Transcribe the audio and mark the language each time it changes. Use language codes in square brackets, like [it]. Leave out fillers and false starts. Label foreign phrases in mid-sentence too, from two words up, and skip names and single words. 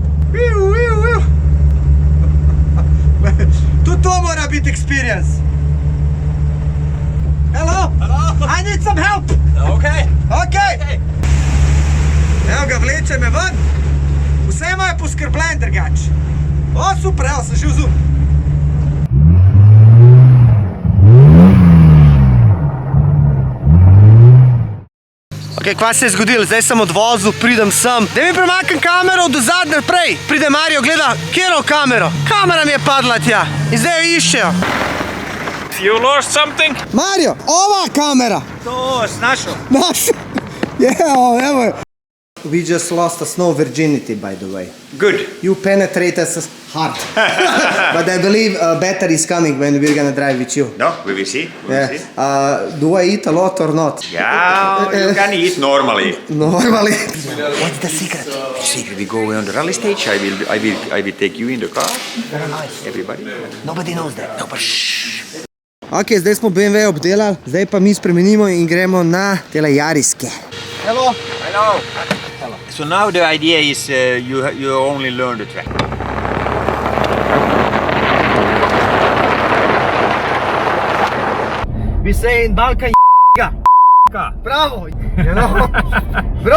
[sl] Tudi to mora biti experience. [en] Hello? I need some help. [sl] Okay. Evo ga, vleče me ven. Vse imajo poskrbljen drugač. O, super, evo, sem že vzum. Ok, kva se je zgodilo? Zdaj sem odvozil, pridem sem. Da mi premaknem kamero do zadnje prej. Pride Mario, gleda, kjero kamero? Kamera mi je padla tja. In zdaj jo iščejo. [en] You lost something? [hr] Mario, ova kamera. [sl] To, našo. Našo. Evo je. [en] We just lost a snow virginity, by the way. Good. You penetrate us hard. But I believe better is coming when we're gonna drive with you. No, we will see. Do I eat a lot or not? Yeah, you can eat normally. Normally. What's the secret? The secret, we go on the rally stage. I will take you in the car. Very nice. Everybody. Nobody knows that. No, but shh. [sl] Ok, zdaj smo BMW obdelali, zdaj pa mi spremenimo in gremo na tele Yariske. [en] Hello. Hello. So now the idea is you only learn the track. We say in Balkan Bravo. You know? Bro,